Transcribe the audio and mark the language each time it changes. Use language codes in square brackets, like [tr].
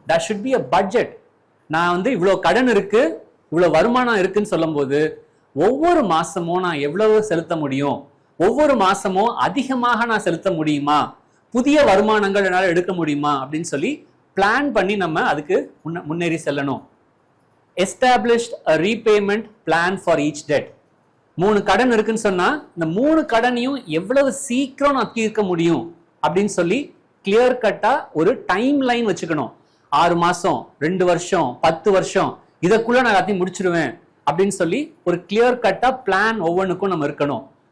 [en] that should be a budget. [ta] நான் இவ்வளோ கடன் இருக்கு, இவ்வளோ வருமானம் இருக்குன்னு சொல்லும் போது ஒவ்வொரு மாசமும் நான் எவ்வளவு செலுத்த முடியும், ஒவ்வொரு மாசமும் அதிகமாக நான் செலுத்த முடியுமா, புதிய வருமானங்கள் என்னால் எடுக்க முடியுமா அப்படின்னு சொல்லி பிளான் பண்ணி நம்ம அதுக்கு முன்னேறி செல்லணும். [en] established a repayment plan for each debt. [ta] 3 கடன் இருக்குன்னு சொன்னா இந்த 3 கடனையும் எவ்வளவு சீக்கிரம் நான் தீர்க்க முடியும் அப்படின்னு சொல்லி கிளியர் கட்டா ஒரு டைம் லைன் வச்சுக்கணும். 6 மாசம், 2 வருஷம், 10 வருஷம், இதற்குள்ள நான் எல்லாத்தையும் முடிச்சிருவேன் அப்படின்னு சொல்லி ஒரு கிளியர் கட்டா பிளான் ஒவ்வொன்றுக்கும் நம்ம இருக்கணும்.